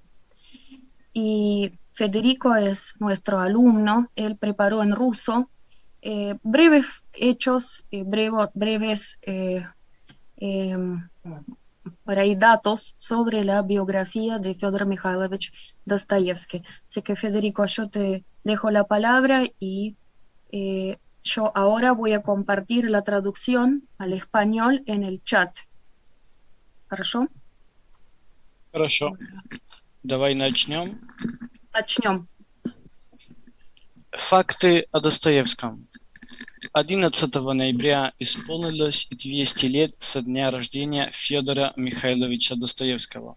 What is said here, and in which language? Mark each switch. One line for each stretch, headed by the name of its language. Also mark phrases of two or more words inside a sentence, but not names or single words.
Spanish: Y Federico es nuestro alumno, él preparó en ruso breves hechos, breves eh, por ahí datos sobre la biografía de Fyodor Mikhailovich Dostoyevsky. Así que Federico, yo te dejo la palabra y yo ahora voy a compartir la traducción al español en el chat.
Russian: ¿Хорошо? Хорошо, давай начнем. Начнем. Факты о Достоевском. 11 ноября исполнилось 200 лет со дня рождения Федора Михайловича Достоевского.